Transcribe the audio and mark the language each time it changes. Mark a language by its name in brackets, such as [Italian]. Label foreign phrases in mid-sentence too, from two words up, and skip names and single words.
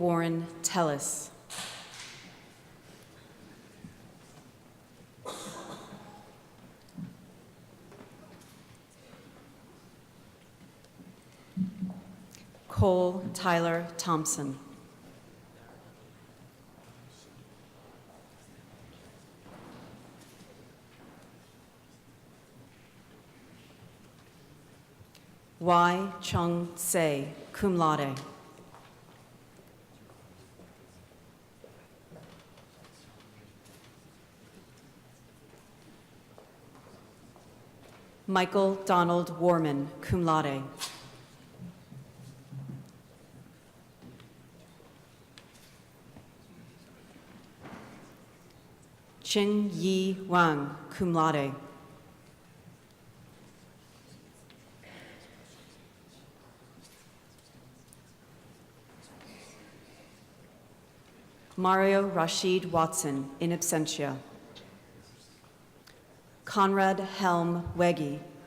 [English] Warren Tellis. Cole Tyler Thompson. Y. Chung Se, [Latin] cum laude. [English] Michael Donald Warman, [Latin] cum laude. [English] Chin Yi Wang, [Latin] cum laude. [English] Mario Rashid Watson, [Latin] in absentia. [English] Conrad Helm Wegge.